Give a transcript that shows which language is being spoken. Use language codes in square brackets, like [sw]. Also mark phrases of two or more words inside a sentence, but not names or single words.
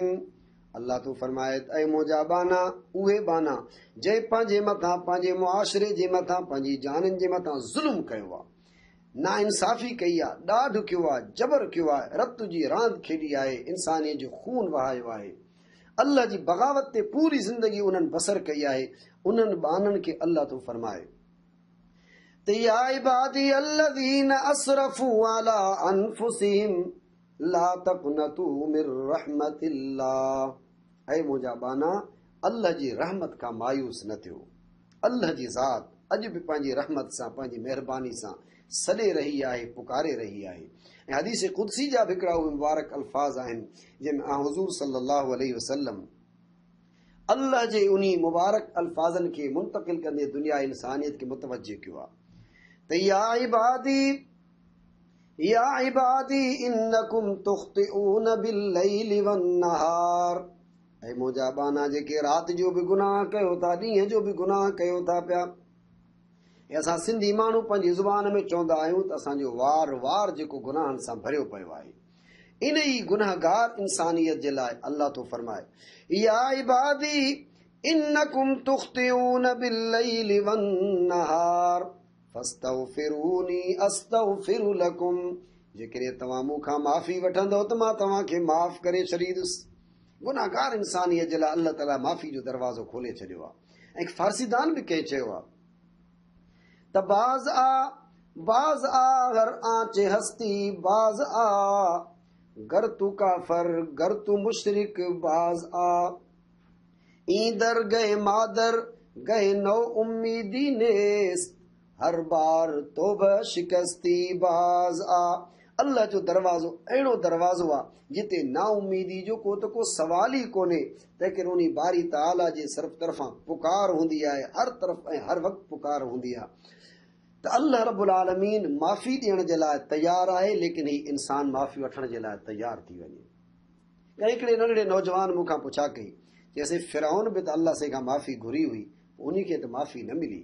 [sd] अल्लाह तो फरमाए ऐं मुंहिंजा बाना, उहे बाना जंहिं पंहिंजे मथां, पंहिंजे मुआशिरे जे मथां, पंहिंजी जाननि जे मथां ज़ुल्म कयो आहे, नाइंसाफ़ी कई आहे, ॾाढ कयो आहे, जबर कयो आहे, रत जी रांदि खेॾी आहे, इंसानियत जो खून वहायो आहे, अल्लाह जी बग़ावत ते पूरी ज़िंदगी उन्हनि बसर कई आहे। [ar] उन्हनि बाननि खे अल्लाह तो फरमाए त يا عبادي الذين أسرفوا على أنفسهم لا تقنطوا من رحمة الله. [sd] ऐं मुंहिंजा बाना, अल्लाह जी रहमत खां मायूस न थियो। अल्लाह जी ज़ात अॼु बि पंहिंजी रहमत सां, पंहिंजी महिरबानी सां सॾे रही आहे, पुकारे रही आहे। ऐं हदीस क़ुदसी जा बि हिकिड़ा उहे मुबारक अल्फाज़ आहिनि जंहिंमें हुज़ूर [ar] صلى الله عليه وسلم [sd] अल्लाह जे उन मुबारक अल्फाज़नि खे मुंतक़िल कंदे दुनिया इंसानियत खे मुतवज्जे कयो आहे त [ar] يا عبادي إنكم تخطئون بالليل والنهار, [sd] ऐं मुंहिंजा बाना जेके राति जो बि गुनाह कयो था, ॾींहं जो बि गुनाह कयो था पिया। ऐं असां सिंधी माण्हू पंहिंजी ज़ुबान में चवंदा आहियूं त असांजो वार वार जेको गुनाहनि सां भरियो पियो आहे। इन ई गुनाहगार इंसानियत जे लाइ अल्लाह तो फरमाए [ar] يا عبادي إنكم تخطئون بالليل والنهار فاستغفروني أستغفر لكم, [sd] जेकॾहिं तव्हां मूंखां माफ़ी वठंदव त मां तव्हांखे माफ़ करे छॾींदुसि। गुनाहगार इंसानियत जे लाइ अल्लाह ताला माफ़ी जो दरवाज़ो खोले छॾियो आहे। [fa] ऐं फारसीदान बि कंहिं चयो आहे त باز آ هر آنچه هستی، باز آ گر تو کافر گر تو مشرک، باز آ این درگه ما درگه نومیدی نیست، هر بار توبه شکستی باز آ. [sd] अल्लाह जो दरवाज़ो अहिड़ो दरवाज़ो आहे जिते ना उम्मीदी जो को सवाल ई कोन्हे, तंहिं करे उन बारी ताला जे तरफ़ां पुकार हूंदी आहे, हर तरफ़ ऐं हर वक़्तु पुकार हूंदी आहे। त अल्लाह रब्बुल आलमीन माफ़ी ॾियण जे लाइ तयारु आहे, लेकिन ही इंसान माफ़ी वठण जे लाइ तयारु थी वञे। ऐं हिकिड़े नंढड़े नौजवान मूंखां पुछा कई, चइसि फिरौन बि त अल्लाह से खां माफ़ी घुरी हुई, उन खे त माफ़ी न मिली।